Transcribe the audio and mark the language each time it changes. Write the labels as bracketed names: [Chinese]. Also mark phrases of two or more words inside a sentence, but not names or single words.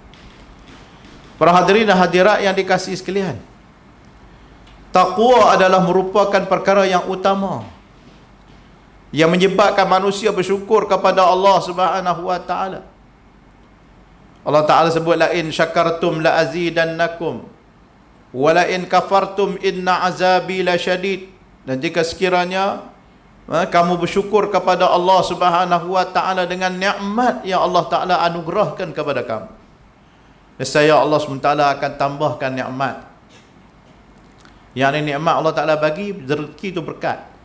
[Malay] Para hadirin dan hadirat yang dikasihi sekalian, taqwa adalah merupakan perkara yang utama yang menyebabkan manusia bersyukur kepada Allah [Arabic] سبحانه وتعالى. [Malay] Allah Taala sebut, [Arabic] لئن شكرتم لأزيدنكم ولئن كفرتم إن عذابي لشديد. [Malay] Dan jika sekiranya kamu bersyukur kepada Allah [Arabic] سبحانه وتعالى [Malay] dengan nikmat yang Allah Taala anugerahkan kepada kamu, nescaya Allah SWT akan tambahkan nikmat. Yang ini nikmat Allah Taala bagi, rezeki itu berkat.